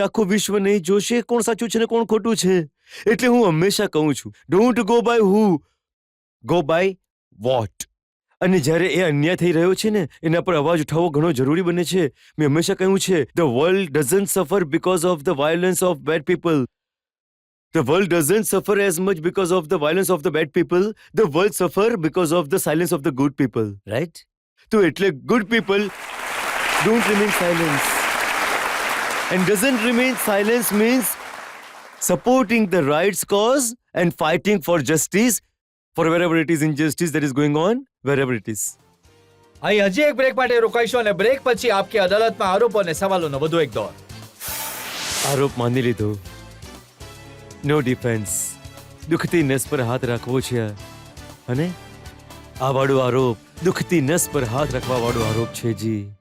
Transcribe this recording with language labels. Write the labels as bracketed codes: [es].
[gu] આખું વિશ્વ નહીં જોશે કોણ સાચું છે ને કોણ ખોટું છે. એટલે હું હંમેશા કહું છું, [en] Don't go by who, go by what. [gu] અને જ્યારે એ અન્યાય થઈ રહ્યો છે ને એના પર અવાજ ઉઠાવવો ઘણો જરૂરી બને છે. મેં હંમેશા કહ્યું છે, [en] The world doesn't suffer because of the violence of bad people. The world doesn't suffer as much because of the violence of the bad people. The world suffer because of the silence of the good people. Right? [gu] તો એટલે [en] good people don't remain silent. And doesn't remain silence means supporting the rights cause and fighting for justice for wherever it is injustice that is going on, wherever it is. [gu] અહીં હજી એક break માટે રોકાઈશું અને break પછી આપકી અદાલતમાં આરોપો અને સવાલોનો વધુ એક દોર. આરોપ માની લીધો. નો ડિફેન્સ. દુખતી નસ પર હાથ રાખવો છે અને આ વાળો આરોપ દુખતી નસ પર હાથ રાખવા વાળો આરોપ છે જી.